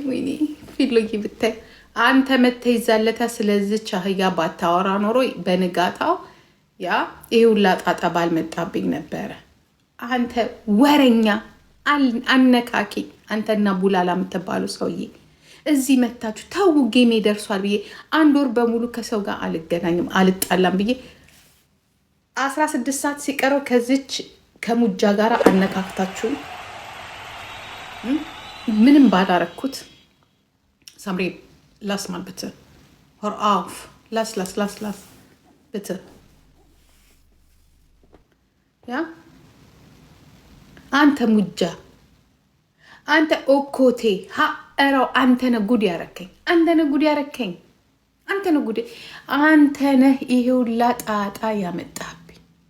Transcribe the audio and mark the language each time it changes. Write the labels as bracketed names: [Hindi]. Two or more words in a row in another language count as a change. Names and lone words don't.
[Amharic] ወይኔ ፊሎጊ ብታይ አንተ መተህ ይዛለታ። ስለዚች አህያ ባታወራ ኖሮ በንጋታው ያ ይሄ ሁላ ጣጣ ባልመጣብኝ ነበረ። አንተ ወረኛ አነካኪ፣ አንተና ቡላላ የምትባሉ ሰውዬ እዚህ መታችሁ ተው ጌሜ ደርሷል ብዬ 1 ወር በሙሉ ከሰው ጋር አልገናኝም አልጣላም ብዬ 16 ሰዓት ሲቀረው ከዚች ከሙጃ ጋር አነካክታችሁ ምንም ባላረኩት ሳምሪ ላስ [German] mal bitte hör auf lass bitte [Amharic] ያ አንተ ሙጃ አንተ ኦኮቴ ሀራው አንተ ነህ ጉድ ያረከኝ አንተ ነህ ይሄው ላጣጣ ያመጣብኝ